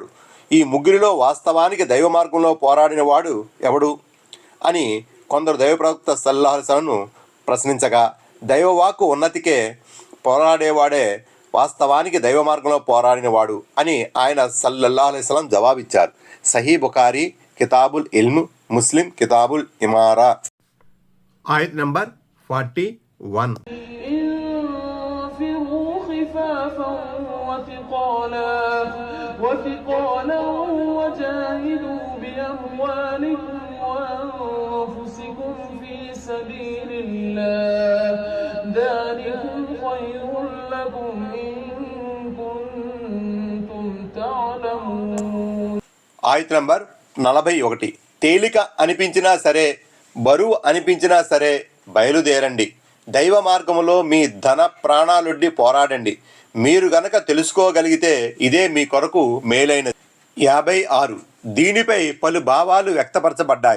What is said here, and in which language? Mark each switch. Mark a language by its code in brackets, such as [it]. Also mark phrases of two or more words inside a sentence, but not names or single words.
[te] ఈ ముగ్గురిలో వాస్తవానికి దైవ మార్గంలో పోరాడిన వాడు ఎవడు అని కొందరు దైవ ప్రవక్త [ar] صلى الله عليه وسلم [te] ప్రశ్నించగా, దైవవాక్కు ఉన్నతికే పోరాడేవాడే వాస్తవానికి దైవ మార్గంలో పోరాడినవాడు అని ఆయన [ar] صلى الله عليه وسلم [te] జవాబిచ్చారు. సహీ బుఖారీ కితాబుల్ ఇల్మ్, ముస్లిం కితాబుల్ ఇమారా. ఆయత్ నంబర్ 41. [ar] خفافا وثقالا وجاهدوا بأموالكم وأنفسكم في سبيل الله ذلكم خير لكم إن كنتم تعلمون. [te] ఆయత నంబర్ 41. తేలిక అనిపించినా సరే, బరువు అనిపించినా సరే బయలుదేరండి. దైవ మార్గములో మీ ధన ప్రాణాలొడ్డి పోరాడండి. మీరు గనక తెలుసుకోగలిగితే ఇదే మీ కొరకు మేలైనది. 56. దీనిపై పలు భావాలు వ్యక్తపరచబడ్డాయి.